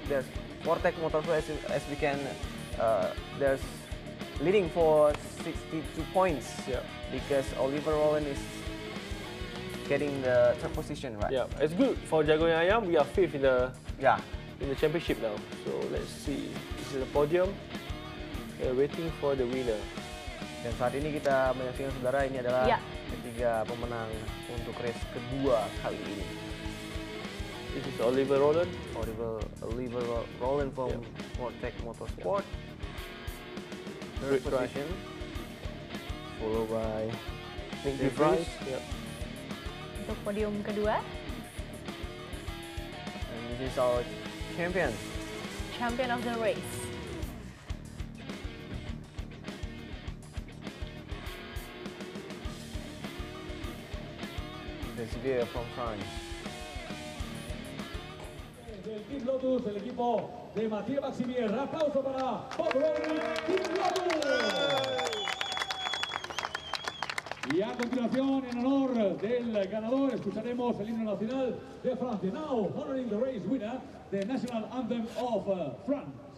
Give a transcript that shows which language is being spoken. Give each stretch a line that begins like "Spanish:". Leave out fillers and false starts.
English: There's Vortec Motorsport as we can. There's leading for 62 points. Yeah. Because Oliver Rowland is getting the third position, right? Yeah, it's good for Jagonya Ayam. We are fifth in the championship now. So let's see. This is the podium. We're waiting for the winner.
Indonesian: Dan saat ini kita menyaksikan saudara, ini adalah ketiga pemenang untuk race kedua kali ini.
English: This is Oliver Rowland. Oliver Rowland from Vortec Motorsport. Third position. Followed by Nick DeVries.
Indonesian: Untuk podium kedua.
English: And this is our champion. Champion of the race. Sevilla from France.
Spanish: Del Team Lotus, el equipo de Mathieu Maximier. Aplauso para Team Lotus. Y a continuación, en honor del ganador, escucharemos el himno nacional de Francia.
English: Now, honoring the race winner, the national anthem of France.